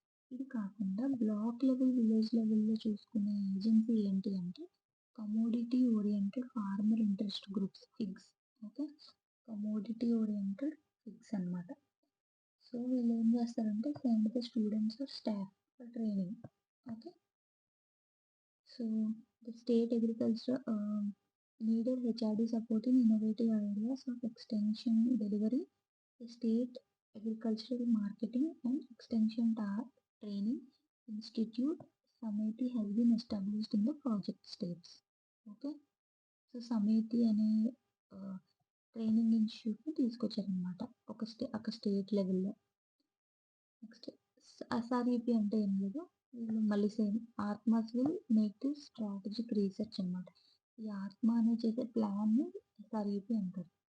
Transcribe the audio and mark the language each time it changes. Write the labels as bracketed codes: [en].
[te] ఇది కాకుండా block level, village లెవెల్‌లో చూసుకునే ఏజెన్సీ ఏంటి అంటే commodity oriented farmer interest groups figs. Okay. Commodity oriented figs అనమాట. సో, వీళ్ళేం చేస్తారంటే [en] Send the students or staff for training. [te] Okay. [en] So, the state agriculture needed HRD support in innovative areas of extension delivery. The state agricultural marketing and extension training institute Sameti has been established in the project states. [te] Okay. So, సమేతి అనే training ఇన్స్టిట్యూట్‌ని తీసుకొచ్చారనమాట. ఒక state లెవెల్‌లో. Next ఎస్ఆర్‌ఈపీ అంటే ఏం లేదు. వీళ్ళు మళ్ళీ [en] same ATMAs will make this strategic research [te] అనమాట. ఈ ఆత్మ అనేది చేసే ప్లాన్‌ని ఎస్ఆర్‌ఈపీ అంటారు.